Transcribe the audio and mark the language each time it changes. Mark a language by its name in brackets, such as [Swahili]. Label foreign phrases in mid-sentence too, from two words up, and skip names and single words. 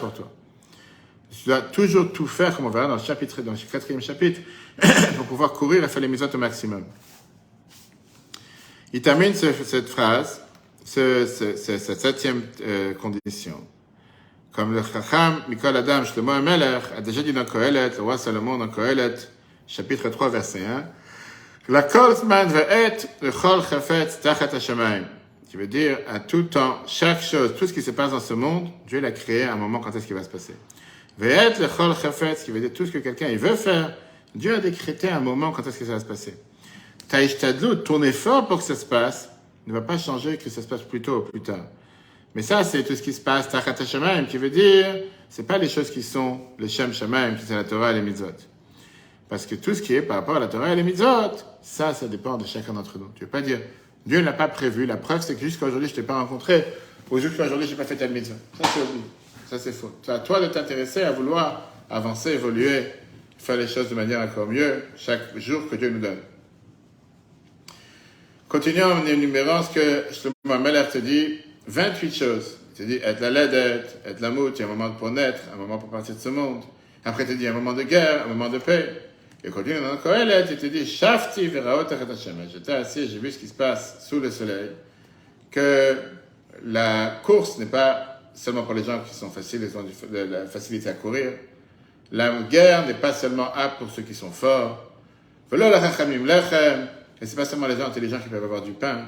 [French] Dieu ne décide pas pour toi. Tu dois toujours tout faire, comme on verra dans le 4e chapitre, pour pouvoir courir et faire les mitzvot au maximum. Il termine cette phrase, cette 7e condition. Comme le [Hebrew] חכם מכל אדם [French] Shlomo HaMelech a déjà dit dans Kohelet, le roi Salomon dans Kohelet, chapitre 3, verset 1, [Hebrew] לכל זמן ועת לכל חפץ תחת השמים. [French] Qui veut dire, à tout temps, chaque chose, tout ce qui se passe dans ce monde, Dieu l'a créé à un moment quand est-ce qu'il va se passer. [Hebrew] ועת לכל חפץ, [French] qui veut dire tout ce que quelqu'un il veut faire, Dieu a décrété un moment quand est-ce que ça va se passer. Taishtadlut, ton effort pour que ça se passe, ne va pas changer que ça se passe plus tôt ou plus tard. Mais ça, c'est tout ce qui se passe, [Hebrew] תחת השמים, [French] qui veut dire, c'est pas les choses qui sont les [Hebrew] שם שמים, [French] qui c'est la Torah et les mitzvot. Parce que tout ce qui est par rapport à la Torah et les mitzvot, ça dépend de chacun d'entre nous. Tu ne veux pas dire, Dieu ne l'a pas prévu, la preuve c'est que jusqu'à aujourd'hui je ne t'ai pas rencontré, ou jusqu'à aujourd'hui je n'ai pas fait telle mitzvah. Ça c'est oublié, ça c'est faux. C'est à toi de t'intéresser à vouloir avancer, évoluer, faire les choses de manière encore mieux, chaque jour que Dieu nous donne. Continuons en énumérant ce que Shlomo HaMelech te dit, 28 choses. Il te dit, [Hebrew] עת ללדת עת למות, [French] il y a un moment pour naître, un moment pour partir de ce monde. Après il te dit, un moment de guerre, un moment de paix. Et continue dans Kohelet, il te dit, [Hebrew] שבתי וראה תחת השמים. [French] J'étais assis, j'ai vu ce qui se passe sous le soleil, que la course n'est pas seulement pour les gens qui sont faciles, ils ont de la facilité à courir. La guerre n'est pas seulement apte pour ceux qui sont forts. [Hebrew] ולא לחכמים לחם, [French] et c'est pas seulement les gens intelligents qui peuvent avoir du pain.